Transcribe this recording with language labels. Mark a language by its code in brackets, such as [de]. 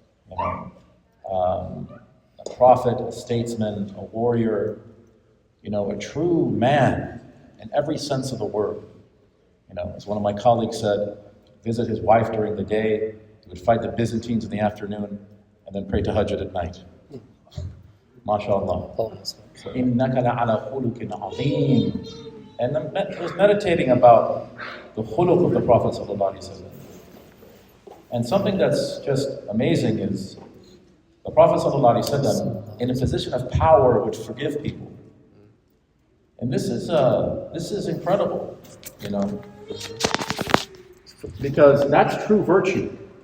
[en] You know, a prophet, a statesman, a warrior, you know, a true man in every sense of the word. You know, as one of my colleagues said, visit his wife during the day, he would fight the Byzantines in the afternoon, and then pray tahajjud at night. MashaAllah. [ar] So, إِنَّكَ لَعَلَى خُلُقٍ عَظِيمٍ. [en] And I was meditating about the khuluq of the Prophet ﷺ. And something that's just amazing is the Prophet ﷺ, in a position of power, would forgive people. And this is incredible, you know, because that's true virtue.